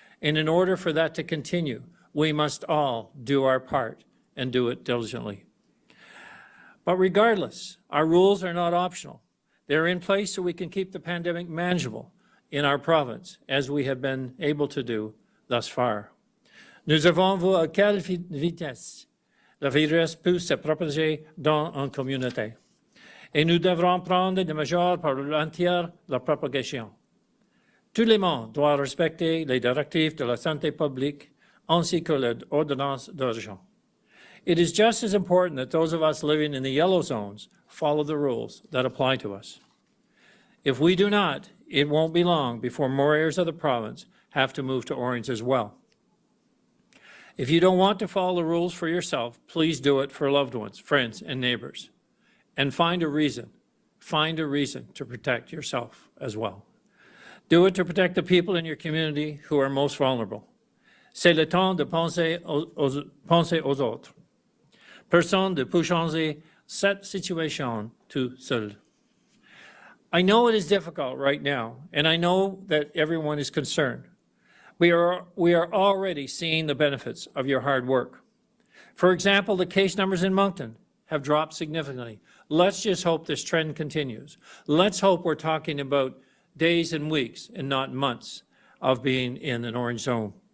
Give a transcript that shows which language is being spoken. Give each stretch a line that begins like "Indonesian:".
English: And in order for that to continue, we must all do our part and do it diligently. But regardless, our rules are not optional. They're in place so we can keep the pandemic manageable in our province, as we have been able to do thus far.
French: Nous avons vu à quelle vitesse le virus peut se propager dans une communauté, et nous devrons prendre des mesures pour ralentir la propagation. Tout le monde doit respecter les directives de la santé publique ainsi que l'ordonnance d'urgence.
English: It is just as important that those of us living in the yellow zones follow the rules that apply to us. If we do not, it won't be long before more areas of the province have to move to orange as well. If you don't want to follow the rules for yourself, please do it for loved ones, friends, and neighbors. And find a reason to protect yourself as well. Do it to protect the people in your community who are most vulnerable.
French: C'est le temps de penser aux autres. Personne ne peut changer cette situation tout seul.
English: I know it is difficult right now, and I know that everyone is concerned. We are already seeing the benefits of your hard work. For example, the case numbers in Moncton have dropped significantly. Let's just hope this trend continues. Let's hope we're talking about days and weeks and not months of being in an orange zone.